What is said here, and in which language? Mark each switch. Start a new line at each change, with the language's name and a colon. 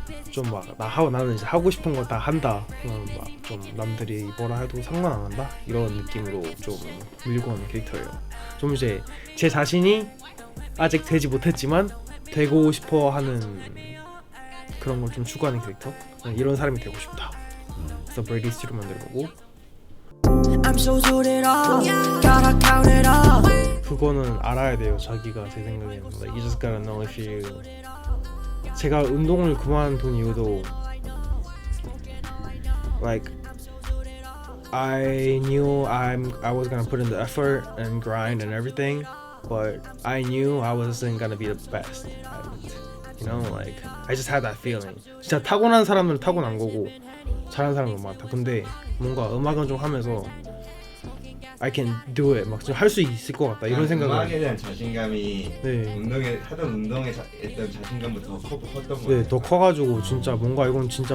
Korean: 좀 막 나는 이제 하고 싶은 걸 다 한다. 막 좀 남들이 뭐라 해도 상관 안 한다. 이런 느낌으로 좀 밀고 하는 캐릭터예요. 좀 이제 제 자신이 아직 되지 못했지만 되고 싶어 하는 그런 걸 좀 추구하는 캐릭터. 이런 사람이 되고 싶다. 그래서 브레이디 스트리트 만들어보고.
English: I'm so zooted up, gotta count it up
Korean: 그거는 알아야 돼요. 자기가 제 생각에는
English: like, you just gotta know if you
Korean: 제가 운동을 그만둔 이유도
English: like I knew I was gonna put in the effort and grind and everything, but I knew I wasn't gonna be the best at it. You know, like I just had that feeling.
Korean: 진짜 타고난 사람들은 타고난 거고 잘하는 사람도 많다. 근데 뭔가 음악은 좀 하면서
English: I can do it
Korean: 막 할 수 있을 것 같다 이런 생각을. 음악에 대한 자신감이 네. 운동에 하던 운동에 했던 자신감보다 더 컸던 거 네, 같아요. 더 커가지고 진짜 뭔가 이건 진짜